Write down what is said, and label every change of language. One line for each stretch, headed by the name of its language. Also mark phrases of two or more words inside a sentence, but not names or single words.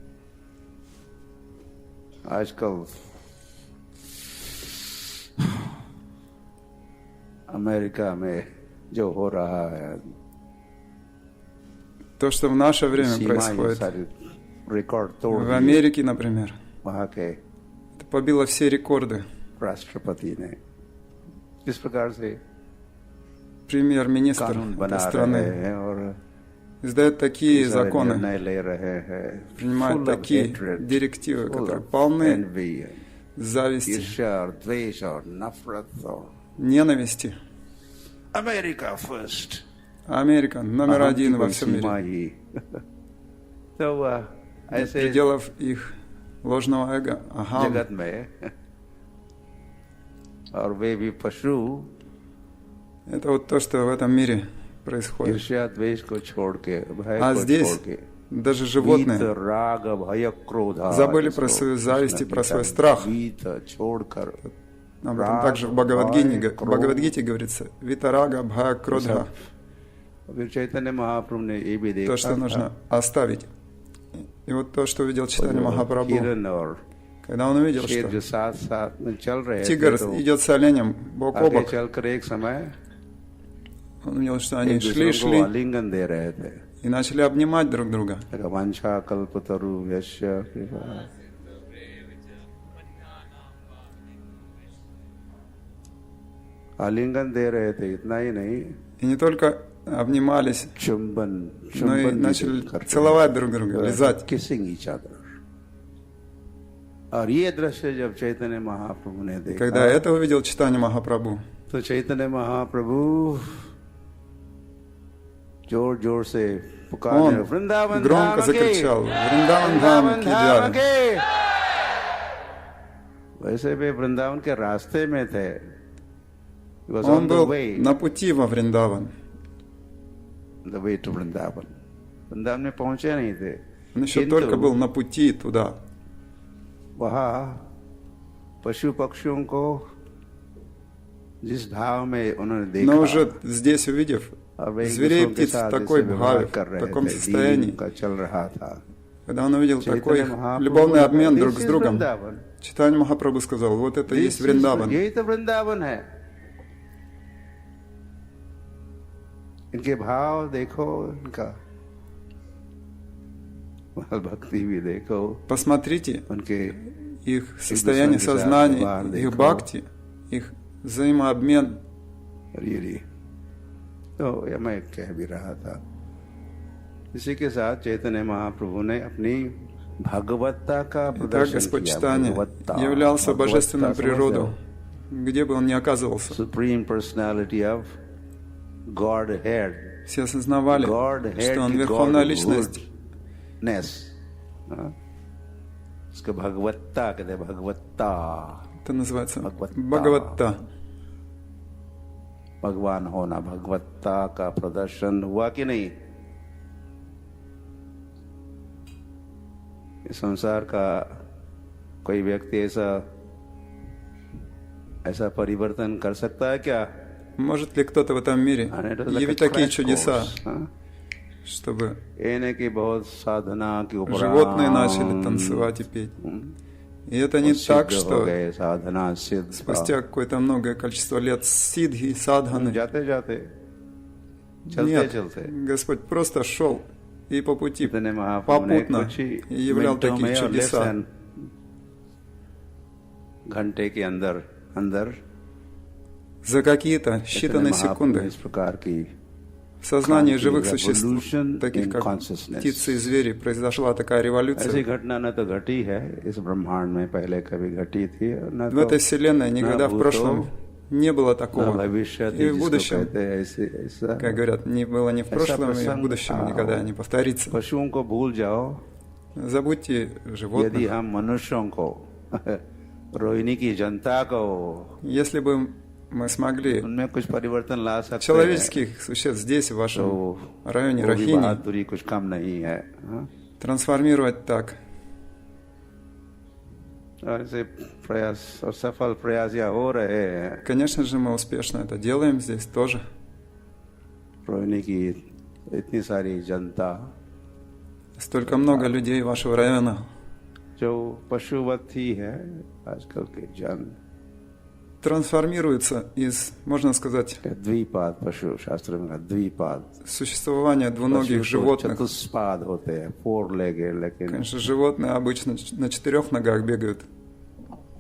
Russian: То, что в наше время происходит, в Америке, например, это побило все рекорды.
Hindi: किस प्रकार से
Russian: премьер-министр
Hindi: कानून
Russian: этой
Hindi: बना रहे
Russian: страны
Hindi: हैं और
Russian: издает такие
Hindi: सारे
Russian: законы,
Hindi: निर्णय ले रहे हैं,
Russian: принимает
English: full of
Russian: такие
English: hatred,
Russian: директивы,
English: full
Russian: которые
English: of
Russian: полны
English: envy,
Russian: зависти,
Hindi: ईर्ष्या और द्वेष और नफरत और
Russian: ненависти.
English: America First,
Russian: Америка номер один во всем мире.
Hindi: ही तो वह
Russian: Нет
Hindi: ऐसे
Russian: пределов их ложного эго. Ага.
Hindi: जगत में और वे भी पशु
Russian: Это вот то, что в этом мире происходит.
Hindi: ईर्ष्या द्वेष को छोड़ के भय
Russian: А
Hindi: को
Russian: здесь
Hindi: छोड़ के
Russian: даже
Hindi: वीत
Russian: животные
Hindi: राग भय क्रोध
Russian: забыли про свою зависть и про свой страх.
Hindi: वीत छोड़कर
Russian: Об этом также в Бхагавадгите говорится. Витарага, Бха, Кродха.
Hindi: फिर चैतन्य महाप्रभु ने ये भी देखा
Russian: То, что нужно оставить. И вот то, что увидел Чайтанья Махапрабху,
Hindi: हिरन और
Russian: когда он увидел,
Hindi: शेर जो
Russian: что
Hindi: साथ साथ में चल रहे
Russian: тигр
Hindi: थे तो
Russian: идет с оленем бок о
Hindi: आगे
Russian: бок,
Hindi: चलकर एक समय
Russian: он увидел, что
Hindi: एक
Russian: они
Hindi: दूसरे को
Russian: шли
Hindi: आलिंगन दे रहे थे
Russian: и начали обнимать друг друга.
Sanskrit: वांछा कल्पतरु यस्य कृपा
Hindi: आलिंगन दे रहे थे इतना ही नहीं
Russian: И не только обнимались,
Hindi: चुंबन
Russian: но и
Hindi: चुंबन भी
Russian: начали
Hindi: करते
Russian: целовать друг друга, лизать.
English: kissing each other
Hindi: और ये दृश्य जब चैतन्य महाप्रभु ने देखा
Russian: Когда это увидел Чайтанья Махапрабху,
Hindi: तो चैतन्य महाप्रभु जोर जोर से पुकारने
Russian: он
Hindi: वृंदावन
Russian: громко
Hindi: धाम के,
Russian: закричал: "Вриндаван धाम
Hindi: वृंदावन की धाम जय!" के। वैसे वे वृंदावन के रास्ते में थे।
English: He was
Russian: Он
English: on the
Russian: был
English: way,
Russian: на пути во Вриндаван.
English: the way to वृंदावन।
Hindi: वृंदावन में पहुंचे नहीं थे,
Russian: Он еще
Hindi: किंतु
Russian: только был на пути туда.
Hindi: वहाँ पशु पक्षियों को जिस भाव में उन्होंने देखा,
Russian: Но уже здесь, увидев
Hindi: और वे एक
Russian: зверей и
Hindi: दूसरों के
Russian: птиц в
Hindi: साथ
Russian: такой
Hindi: जैसे व्यवहार
Russian: бхаве,
Hindi: कर
Russian: в
Hindi: रहे
Russian: таком
Hindi: थे,
Russian: состоянии,
Hindi: दीन का चल रहा था।
Russian: когда он увидел такой
Hindi: चैतन्य महाप्रभु
Russian: любовный
Hindi: ने
Russian: обмен
Hindi: कहा,
Russian: друг
English: "This
Russian: с
English: is
Russian: другом,
Hindi: वृंदावन।
Russian: Чайтанья Махапрабху сказал: вот это и есть
English: This is-
Russian: Вриндаван.
Hindi: यही तो वृंदावन है। इनके भाव देखो, इनका भक्ति भी देखो,
Russian: Посмотрите
Hindi: उनके
Russian: их состояние
Hindi: दूसरे के साथ
Russian: сознания,
Hindi: व्यवहार
Russian: их
Hindi: देखो।
Russian: бхакти, их взаимообмен.
Hindi: रियली। तो ये मैं कह भी रहा था। इसी के साथ चैतन्य महाप्रभु ने अपनी भगवत्ता का
Russian: Итак,
Hindi: प्रदर्शन
Russian: Господь
Hindi: किया।
Russian: Чайтанья
Hindi: भगवत्ता,
Russian: являлся божественной
Hindi: भगवत्ता,
Russian: природой,
Hindi: समझ
Russian: где бы он ни оказывался.
Hindi: लो?
English: Supreme personality of Godhead.
Russian: Все осознавали,
English: Godhead
Russian: что он
Hindi: की
Russian: верховная
English: Godhood
Russian: личность.
Hindi: नेस, इसको भगवत्ता कहते हैं, भगवत्ता,
Russian: Это называется Бхагаватта. Бхагаватта.
Hindi: भगवान होना, भगवत्ता का प्रदर्शन हुआ कि नहीं? इस संसार का कोई व्यक्ति ऐसा परिवर्तन कर सकता है क्या?
Russian: Может ли кто-то в этом мире
English: And it was like a
Russian: явить такие
English: crash
Russian: чудеса,
English: course,
Hindi: हाँ?
Russian: чтобы
Hindi: ये नहीं कि बहुत साधना के ऊपर
Russian: животные начали танцевать и петь? И это не так,
Hindi: सिद्ध हो
Russian: что
Hindi: गए, साधना सिद्ध,
Russian: спустя какое-то многое количество лет сидхи, садханы.
Hindi: जाते जाते चलते
Russian: Нет,
Hindi: चलते
Russian: Господь просто шел и по пути
Hindi: इतने महाप्रभु ने
Russian: попутно
Hindi: कुछ ही
Russian: являл
Hindi: मिनटों
Russian: такие
Hindi: में और less чудеса. than घंटे के अंदर
Russian: За какие-то
Hindi: इतने
Russian: считанные
Hindi: महाप्रभु
Russian: секунды
Hindi: इस प्रकार की
Russian: в сознании
English: Quantum
Russian: живых существ,
English: revolution
Russian: таких
English: in
Russian: как
English: consciousness.
Russian: птицы и звери, произошла такая
Hindi: ऐसी
Russian: революция.
Hindi: घटना न तो घटी है इस ब्रह्मांड में पहले कभी घटी थी, न
Russian: В этой
Hindi: तो
Russian: вселенной никогда в прошлом не было
Hindi: न
Russian: такого.
Hindi: भविष्य
Russian: И в
Hindi: जिसको
Russian: будущем,
Hindi: कहते हैं ऐसा
Russian: как говорят, не было ни в прошлом, и в
Hindi: प्रसंग
Russian: будущем
Hindi: था।
Russian: никогда не повторится.
Hindi: पशुओं को भूल जाओ,
Russian: Забудьте
Hindi: यदि
Russian: животных.
Hindi: हम मनुष्यों को रोहिणी की जनता को
Russian: Если бы мы смогли
Hindi: उनमें कुछ परिवर्तन ला सकते हैं,
Russian: человеческих существ здесь, в
Hindi: तो
Russian: вашем районе
Hindi: वो भी
Russian: Рахини,
Hindi: बहादुरी कुछ कम नहीं है, हाँ?
Russian: трансформировать так,
Hindi: और ऐसे प्रयास और सफल प्रयास या हो रहे हैं।
Russian: конечно же, мы успешно это делаем здесь тоже.
Hindi: रोहिणी की इतनी सारी जनता
Russian: Столько много людей вашего района,
Hindi: जो पशुवत ही है आजकल के जन,
Russian: трансформируется из, можно сказать,
Hindi: द्विपाद पशु, शास्त्र में कहा द्विपाद,
Russian: существования двуногих
Hindi: पशु तो
Russian: животных.
Hindi: चतुष्पाद होते हैं,
English: four legged,
Hindi: लेकिन
Russian: Конечно, животные обычно на 4 ногах бегают,